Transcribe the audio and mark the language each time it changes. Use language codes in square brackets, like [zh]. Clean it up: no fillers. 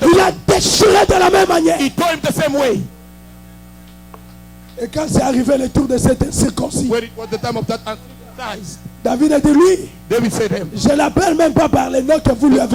[fr] Il a déchiré de la même manière. [en] He tore him the same way. [fr] Et quand c'est arrivé le tour de cette circoncis, [en] When it was the time of that uncircumcised, [fr] David a dit, lui, [en] David said to him, [fr] je l'appelle même pas par le nom que vous lui avez